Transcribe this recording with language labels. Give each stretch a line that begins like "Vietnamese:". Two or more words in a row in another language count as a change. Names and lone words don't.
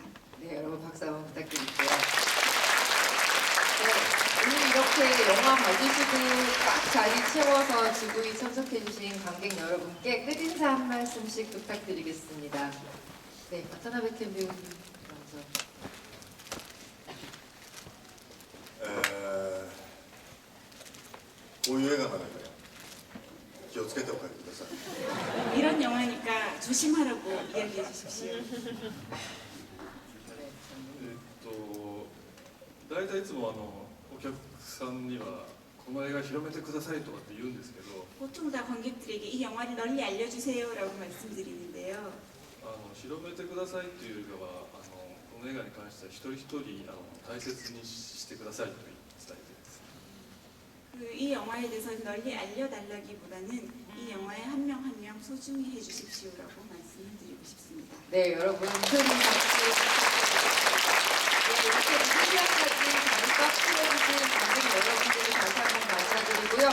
Korean: 네, 여러분 박수 한번 부탁드릴게요. 네, 오늘 이렇게 영화 봐주시고 꽉 자리 채워서 지구에 참석해주신 관객 여러분께 끝인사 한 말씀씩 부탁드리겠습니다. 네, 와타나베 켄 배우님 먼저.
Japanese: こういう映画なので気をつけてお帰りください。
Korean: 이런 영화니까 조심하라고 이야기해 주십시오.
Japanese: 大体いつもお客さんにはこの映画広めてくださいとかって言うんですけど、
Korean: 보통 다 관객들에게 이 영화를 널리 알려주세요라고 말씀드리는데요.
Japanese: 広めてくださいっていうよりはこの映画に関しては一人一人大切にしてくださいと伝えています。
Korean: 이 영화에 대해서 널리 알려달라기보다는 이 영화에 한 명 한 명 소중히 해주십시오라고 말씀을 드리고 싶습니다. 네, 여러분 큰 박수 부탁드립니다. 네, 이렇게 무리한까지 잠깐 풀어주신 관객 여러분들을 다시 한번 감사드리고요.